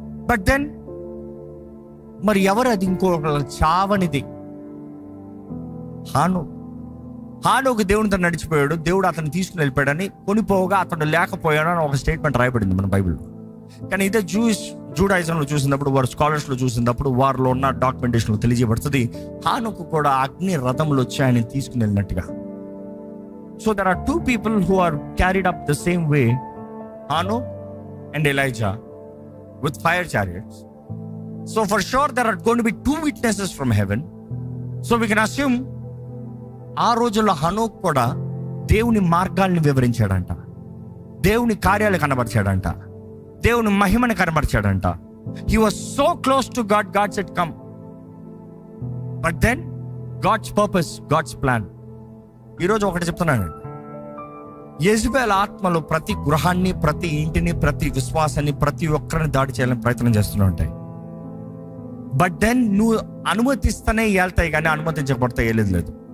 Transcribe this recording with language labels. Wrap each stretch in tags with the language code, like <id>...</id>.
<te>But then మరి ఎవరు అది? ఇంకొక చావనిది హానోకు దేవునితో నడిచిపోయాడు, దేవుడు అతను తీసుకుని వెళ్ళిపోయాడని, కొనిపోగా అతడు లేకపోయాడు అని ఒక స్టేట్మెంట్ రాయబడింది మన బైబిల్లో. కానీ ఇదే జూడాయిజంలో చూసినప్పుడు, వారు స్కాలర్స్లో చూసినప్పుడు, వారిలో ఉన్న డాక్యుమెంటేషన్లో తెలియజేయబడుతుంది, హానోకు కూడా అగ్ని రథములు వచ్చి ఆయన తీసుకుని వెళ్ళినట్టుగా.</te> <en>So there are 2 people who are carried up the same way, Hanok and Elijah, with fire chariots. So for sure there are going to be 2 witnesses from heaven. So we can assume</en> <te>ఆ రోజుల్లో హనోక్ కూడా దేవుని మార్గాల్ని వివరించాడంట, దేవుని కార్యాలు కనబరిచాడంట, దేవుని మహిమని కనబరిచాడంట.</te> <en>He was so close to God, God said come. But then God's purpose, God's plan.</en> <te>ఈరోజు ఒకటి చెప్తున్నాను, యెజబెల్ ఆత్మలు ప్రతి గృహాన్ని, ప్రతి ఇంటిని, ప్రతి విశ్వాసాన్ని, ప్రతి ఒక్కరిని దాడి చేయాలని ప్రయత్నం చేస్తూనే ఉంటాయి. బట్ దెన్ నువ్వు అనుమతిస్తేనే వెళ్తాయి, కానీ అనుమతించబడితే లేదు.</te>